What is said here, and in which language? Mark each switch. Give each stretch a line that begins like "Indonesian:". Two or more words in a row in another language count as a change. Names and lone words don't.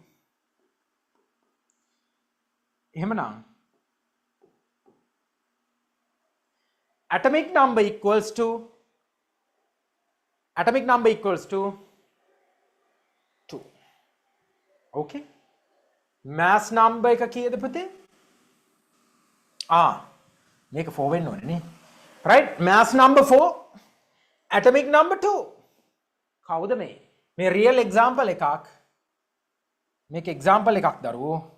Sinhala: එහෙමනම්
English: atomic number equals to 2 okay mass number
Sinhala: එක කීයද පුතේ මේක 4 වෙන්න ඕනේ නේ
English: right mass number 4 atomic number 2
Sinhala: කවුද මේ
English: real example
Sinhala: එකක් මේක example එකක් දරුවෝ